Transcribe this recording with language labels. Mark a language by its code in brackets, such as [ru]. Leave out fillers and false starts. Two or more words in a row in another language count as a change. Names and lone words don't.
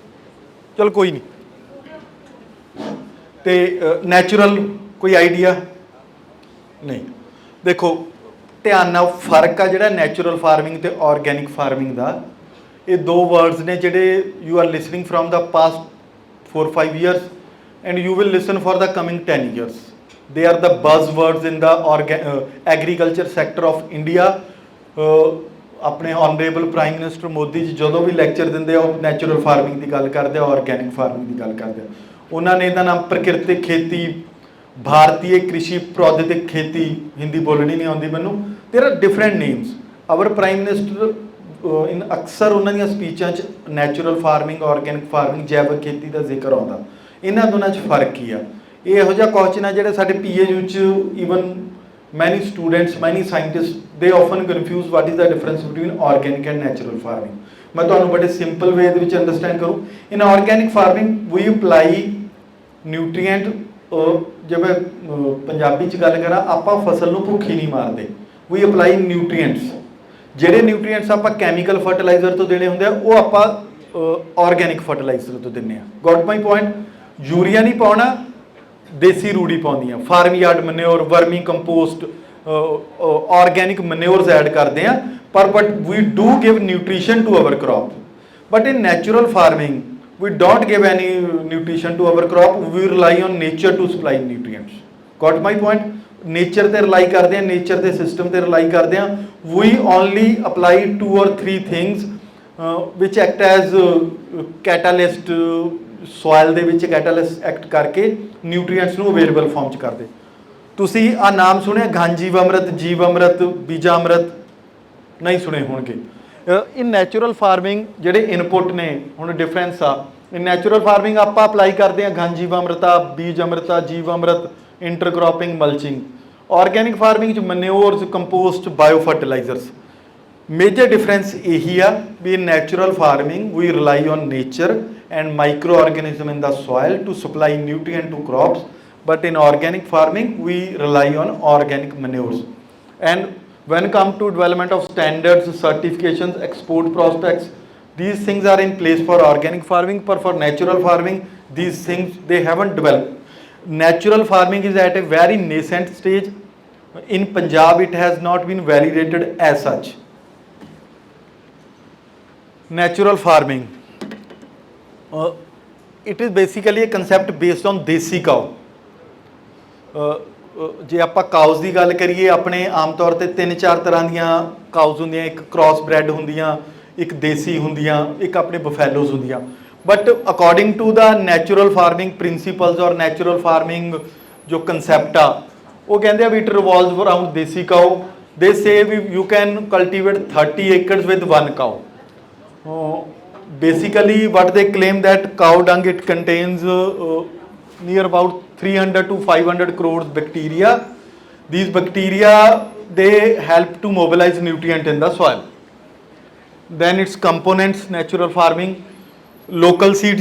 [pa] ਚਲ ਕੋਈ ਨਹੀਂ। ਤੇ ਨੈਚੁਰਲ ਕੋਈ ਆਈਡੀਆ? ਨਹੀਂ। ਦੇਖੋ ਧਿਆਨ ਨਾਲ ਫਰਕ ਆ ਜਿਹੜਾ [en] natural farming [pa] ਤੇ [en] organic farming [pa] ਦਾ। ਇਹ 2 ਵਰਡਸ ਨੇ ਜਿਹੜੇ [en] you are listening from the past 4-5 years and you will listen for the coming 10 years. They are the buzzwords in the agriculture sector of India. [pa] ਆਪਣੇ [en] honourable prime minister [pa] ਮੋਦੀ ਜੀ ਜਦੋਂ ਵੀ ਲੈਕਚਰ ਦਿੰਦੇ ਆ ਉਹ [en] natural farming [pa] ਦੀ ਗੱਲ ਕਰਦੇ ਆ, [en] organic farming [pa] ਦੀ ਗੱਲ ਕਰਦੇ ਆ। ਉਹਨਾਂ ਨੇ ਇਹਦਾ ਨਾਮ [hi] प्राकृतिक खेती, भारतीय कृषि प्रौद्योगिक खेती, [pa] ਹਿੰਦੀ ਬੋਲਣੀ ਨਹੀਂ ਆਉਂਦੀ ਮੈਨੂੰ। [en] there are different names. our prime minister in [pa] ਅਕਸਰ ਉਹਨਾਂ ਦੀਆਂ ਸਪੀਚਾਂ 'ਚ [en] natural farming, organic farming, [pa] ਜੈਵਿਕ ਖੇਤੀ ਦਾ ਜ਼ਿਕਰ ਆਉਂਦਾ। ਇਹਨਾਂ ਦੋਨਾਂ 'ਚ ਫਰਕ ਕੀ ਆ? ਇਹ ਇਹੋ ਜਿਹਾ ਕੁਐਸਚਨ ਆ ਜਿਹੜੇ ਸਾਡੇ PHU 'ਚ [en] ਈਵਨ many students, many scientists, they often confuse what is the difference between organic and natural farming. [pa] मैं ਤੁਹਾਨੂੰ ਬੜੇ [en] simple way [pa] ਦੇ ਵਿੱਚ ਅੰਡਰਸਟੈਂਡ ਕरूँ। [en] in organic farming we apply nutrient, [pa] ਜਿਵੇਂ ਪੰਜਾਬੀ 'ਚ ਗੱਲ ਕਰਾਂ ਆਪਾਂ ਫਸਲ ਨੂੰ ਭੁੱਖੀ ਨਹੀਂ ਮਾਰਦੇ। [en] we apply nutrients, [pa] ਜਿਹੜੇ ਨਿਊਟ੍ਰੀਐਂਟਸ ਆਪਾਂ [en] chemical fertilizer [pa] ਤੋਂ ਦੇਣੇ ਹੁੰਦੇ ਆ ਉਹ ਆਪਾਂ [en] organic fertilizer [pa] ਤੋਂ ਦਿੰਦੇ ਆ। [en] got my point? [pa] ਯੂਰੀਆ ਨਹੀਂ ਪਾਉਣਾ, ਦੇਸੀ ਰੂੜੀ ਪਾਉਂਦੀਆਂ, [en] farm yard manure, vermi compost, organic manures add [pa] ਕਰਦੇ ਆ, ਪਰ [en] but we do give nutrition to our crop. but in natural farming we don't give any nutrition to our crop, we rely on nature to supply nutrients. Got my point? [pa] Nature ਤੇ rely ਕਰਦੇ ਆ, nature ਦੇ system ਤੇ rely ਕਰਦੇ ਆ। [en] we only apply 2 or 3 things which act as catalyst, [pa] soil ਦੇ ਵਿੱਚ catalyst act ਕਰਕੇ nutrients ਨੂੰ available form 'ਚ ਕਰਦੇ। ਤੁਸੀਂ ਆ ਨਾਮ ਸੁਣਿਆ ਗਾਂਜੀਵ ਅੰਮ੍ਰਿਤ, ਜੀਵ ਅੰਮ੍ਰਿਤ, ਬੀਜਾ ਅੰਮ੍ਰਿਤ? ਨਹੀਂ ਸੁਣੇ ਹੋਣਗੇ। [en] in natural farming [pa] ਜਿਹੜੇ ਇਨਪੁੱਟ ਨੇ, ਹੁਣ ਡਿਫਰੈਂਸ ਆ। [en] in natural farming [pa] ਆਪਾਂ ਅਪਲਾਈ ਕਰਦੇ ਹਾਂ ਗਾਂਜੀਵ ਅੰਮ੍ਰਿਤਾ, ਬੀਜ ਅੰਮ੍ਰਿਤਾ, ਜੀਵ ਅੰਮ੍ਰਿਤ, ਇੰਟਰਕ੍ਰੋਪਿੰਗ, ਮਲਚਿੰਗ। ਆਰਗੈਨਿਕ ਫਾਰਮਿੰਗ 'ਚ ਮਨਿਓਰਸ, ਕੰਪੋਸਟ, ਬਾਇਓ ਫਰਟੀਲਾਈਜ਼ਰਸ। [en] major difference [pa] ਇਹੀ ਆ ਵੀ [en] in natural farming we rely on nature and microorganism in the soil to supply nutrient to crops. But in organic farming, we rely on organic manures. And when come to development of standards, certifications, export prospects, these things are in place for organic farming, but for natural farming, these things they haven't developed. Natural farming is at a very nascent stage. In Punjab, it has not been validated as such. Natural farming. It is basically a concept based on desi cow. [pa] ਜੇ ਆਪਾਂ ਕਾਊਜ਼ ਦੀ ਗੱਲ ਕਰੀਏ, ਆਪਣੇ ਆਮ ਤੌਰ ਤੇ 3-4 ਤਰ੍ਹਾਂ ਦੀਆਂ ਕਾਊਜ਼ ਹੁੰਦੀਆਂ, ਇੱਕ [en] cross bred [pa] ਹੁੰਦੀਆਂ, ਇੱਕ ਦੇਸੀ ਹੁੰਦੀਆਂ, ਇੱਕ ਆਪਣੇ ਬਫੈਲੋਜ਼ ਹੁੰਦੀਆਂ. [en] but according to the natural farming principles or natural farming [pa] ਜੋ ਕੰਸੈਪਟ ਆ, ਉਹ ਕਹਿੰਦੇ ਆ ਵੀ [en] it revolves around desi cow. they say we you can cultivate 30 acres with 1 cow. Basically what they claim that cow dung, it contains near about 300 to 500 crores bacteria. These bacteria, they help to mobilize nutrient in the soil. Then its components, natural farming, local seeds.